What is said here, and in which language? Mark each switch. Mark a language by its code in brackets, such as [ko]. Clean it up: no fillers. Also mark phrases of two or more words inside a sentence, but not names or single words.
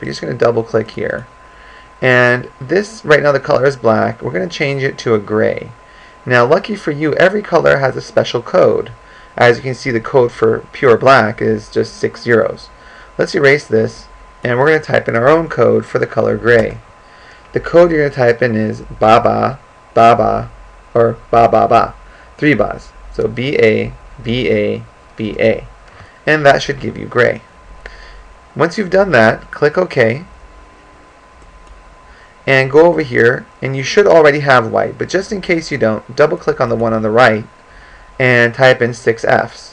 [en] You're just going to double click here, and this right now the color is black. We're going to change it to a gray. Now lucky for you, every color has a special code. As you can see, the code for pure black is just 6 zeros. Let's erase this, and we're going to type in our own code for the color gray. The code you're going to type in is ba-ba, ba-ba, or ba-ba-ba. 3 bas. So B-A, B-A, B-A. And that should give you gray. Once you've done that, click OK. And go over here, and you should already have white, but just in case you don't, double click on the one on the right and type in 6 Fs.